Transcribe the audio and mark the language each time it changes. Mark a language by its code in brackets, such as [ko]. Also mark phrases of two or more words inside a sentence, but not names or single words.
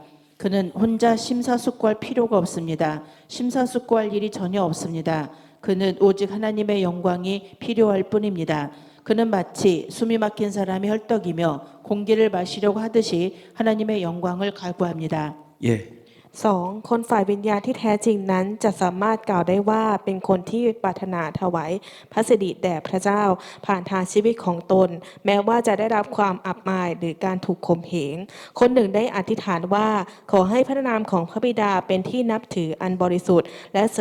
[ko] 그는 혼자 심사숙고할 필요가 없습니다. 심사숙고할 일이 전혀 없습니다. 그는 오직 하나님의 영광이 필요할 뿐입니다. 그는 마치 숨이 막힌 사람이 헐떡이며 공기를 마시려고 하듯이 하나님의 영광을 갈구합니다. 예. 2. [th] คนฝ่ายวิญญาณที่แท้จริงนั้นจะสามารถกล่าวได้ว่าเป็นคนที่ปรารถนาถวายพระสิริแด่พระเจ้าผ่านทางชีวิตของตนแม้ว่าจะได้รับความอับอาย หรือการถูกข่มเหงคนหนึ่งได้อธิษฐานว่าขอให้พระนามของพระบิดาเป็นที่นับถืออันบริสุทธิ์และเสริ